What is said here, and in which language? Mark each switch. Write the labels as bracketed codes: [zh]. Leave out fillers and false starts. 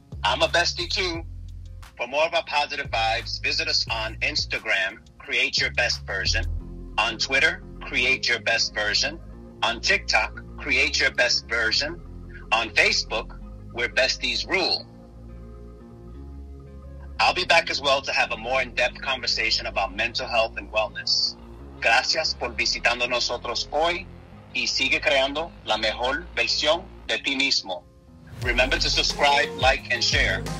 [en] I'm a bestie too. For more of our positive vibes, visit us on Instagram, Create Your Best Version. On Twitter, Create Your Best Version. On TikTok, Create Your Best Version. On Facebook, we're Besties Rule. I'll be back as well to have a more in-depth conversation about mental health and wellness. [es] Gracias por visitando nosotros hoy y sigue creando la mejor versión de ti mismo. [en] Remember to subscribe, like, and share.